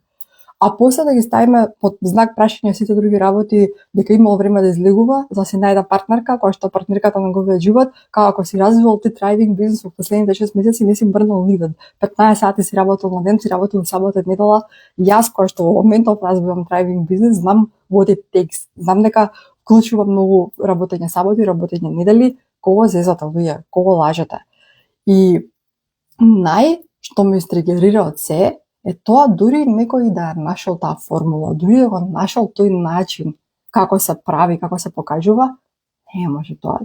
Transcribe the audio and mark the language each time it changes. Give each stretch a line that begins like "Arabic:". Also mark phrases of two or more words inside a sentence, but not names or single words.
Macedonian: А после да ги ставиме под знак прашање сите други работи, дека имало време да излегува, за да си најде партнерка, која што партнерката на неговиот живот, како си развивал ти thriving бизнис во последните 6 месеци, не си мрднал нигде. 15 сати си работел на ден, си работел сабота, недела. Јас кој што во моментов развивам thriving бизнис, знам
English: what it takes.
Macedonian: Знам дека вклучува многу работење саботи, работење недели, кого зезате вие, кого лажете. И што ме стригерира од се е тоа дури некој да нашол таа формула, дури да го нашол тој начин како се прави, како се покажува, не може тоа.